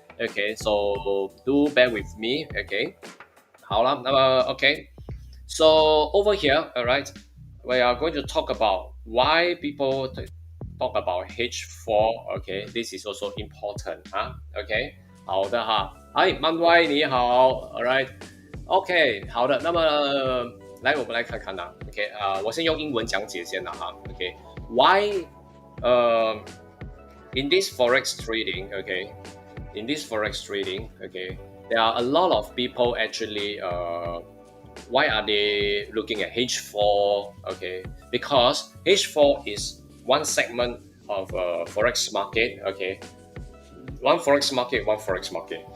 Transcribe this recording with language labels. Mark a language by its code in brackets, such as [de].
[en] Okay, so do bear with me, okay. [zh] 好了，那么 [en] okay. So over here, all right, we are going to talk about why people talk about H4. Okay, this is also important, huh? [zh] Okay, 好的哈。嗨，曼歪你好 ， [en] all right. [zh] OK， 好的，那么来我们来看看呐 ，OK， 我先用英文讲解先啦哈 ，OK， [en] Why in this forex trading， [zh] OK， [en] in this forex trading, okay, there are a lot of people actually why are they looking at H4? Okay, because H4 is one segment of forex market. Okay, one forex market, one forex market.